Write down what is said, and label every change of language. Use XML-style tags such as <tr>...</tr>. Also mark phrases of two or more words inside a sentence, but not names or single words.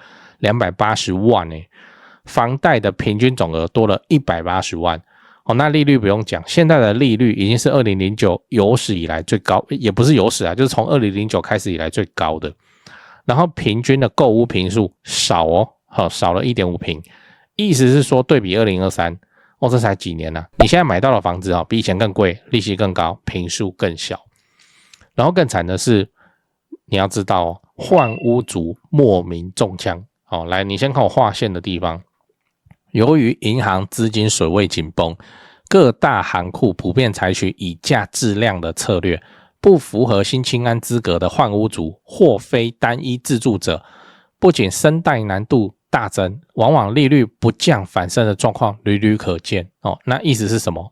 <zh>280 萬房貸的平均總額多了180萬那利率不用講，現在的利率已經是2009有史以來最高，也不是有史就是從2009開始以來最高的。然後平均的購屋坪數少少了 1.5 坪，意思是说對比2023這才幾年你現在買到的房子比以前更貴，利息更高，坪數更小。然後更慘的是，你要知道換屋族莫名中槍來，你先看我畫線的地方，由於銀行資金水位緊繃，各大行庫普遍採取以價質量的策略，不符合新青安資格的換屋族或非單一自住者，不僅申貸難度大增，往往利率不降反升的狀況屢屢可見那意思是什麼？</zh>